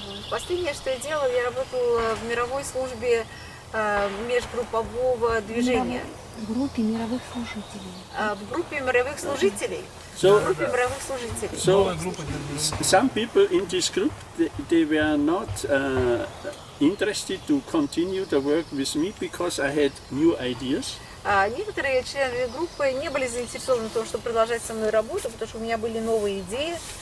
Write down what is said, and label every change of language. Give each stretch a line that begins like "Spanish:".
Russian: Последнее, что я делала, я работала в мировой службе межгруппового движения. В группе мировых служителей. В группе мировых служителей.
English: So,
Russian: В группе мировых служителей.
English: so some people in this group, they were not interested to continue the work with me because I had new ideas.
Russian: Некоторые члены группы не были заинтересованы в том, чтобы продолжать со мной работу, потому что у меня были новые идеи.